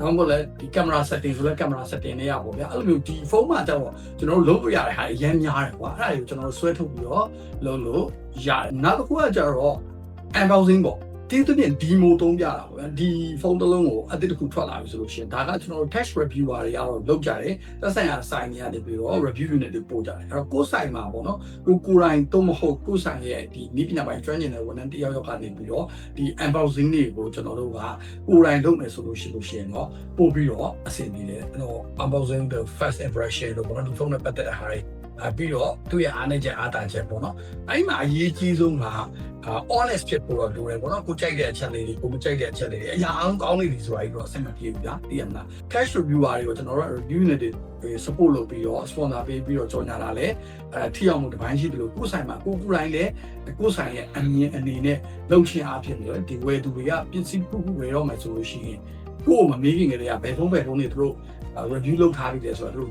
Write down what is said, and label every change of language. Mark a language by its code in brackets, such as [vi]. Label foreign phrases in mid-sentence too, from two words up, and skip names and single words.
[my] နောက်မှလည်းဒီ [en] camera setting [my] ဆိုလဲ [en] camera setting [my] နဲ့ရပါဗျာအဲ့လိုမျိုးဒီဖုန်းမှာတော့ကျွန်တော်တို့လုပ်လို့ရတဲ့ဟာအရင်များတယ်ကွာအဲ့ဒါတွေကိုကျွန်တော်တို့ဆွဲထုတ်ပြီးတော့လုပ်လို့ရတယ်။နောက်တစ်ခုကကျတော့ unboxing ပေါ့ဒီတနေ့ဒီမိုသုံးပြတာပေါ့ဗျာဒီဖုန်းတစ်လုံးကိုအသစ်တစ်ခုထွက်လာပြီဆိုလို့ရှိရင်ဒါကကျွန်တော်တို့ [en] test reviewer [my] တွေကတော့လုပ်ကြတယ်သက်ဆိုင်ရာ site တွေကနေပြီးတော့ [en] review unit [my] တွေပို့ကြတယ်အဲ့တော့ကိုယ် site မှာပေါ့နော်ကိုယ်တိုင်တော့မဟုတ် ကိုယ် site ရဲ့ဒီနည်းပညာပိုင်းကျွမ်းကျင်တဲ့ဝန်ထမ်းတစ်ယောက်ကနေပြီးတော့ဒီ unboxing တွေကိုကျွန်တော်တို့ကကိုယ်တိုင်လုပ်မယ်ဆိုလို့ရှိရင်တော့ပို့ပြီးတော့အဆင်ပြေတယ်အဲ့တော့ [en] unboxing the first impression [my] လို့ပေါ့နော်ဒီဖုန်းနဲ့ပတ်သက်တဲ့ဟာတွေပြီးတော့သူ့ရဲ့အားနည်းချက်အားသာချက်ပေါ့နော်အဲ့မှာအရေးကြီးဆုံးကhonest ဖြစ်ဖို့တော့လိုတယ်ပေါ့နော်ကိုကြိုက်တဲ့အချက်လေးတွေကိုမကြိုက်တဲ့အချက်လေးတွေအရာအောင်ကောင်းနေပြီဆိုတာကြီးတော့အဆင်မပြေဘူးဗျာသိရမလား [en] cash reviewer [my] တွေကိုကျွန်တော်တို့ [en] review unit [my] တွေ support လုပ်ပြီးတော့ sponsor ပေးပြီးတော့ကြော်ညာလာလဲထိအောင်မှုတစ်ပိုင်းရှိတယ်လို့ကိုယ်ဆိုင်မှာကိုယ်တိုင်းလဲကိုယ်ဆိုင်ရဲ့အမြင်အနေနဲ့လုံချင်အားဖြစ်နေတယ်ဒီဝယ်သူတွေကပစ္စည်းပုဝယ်တော့မယ်ဆိုလို့ရှိရင်ကိုယ်မမေးခင်ကလေးကဘယ်ဖုန်းတွေသူတို့review လုပ်ထားပြီးတယ်ဆိုတော့တို့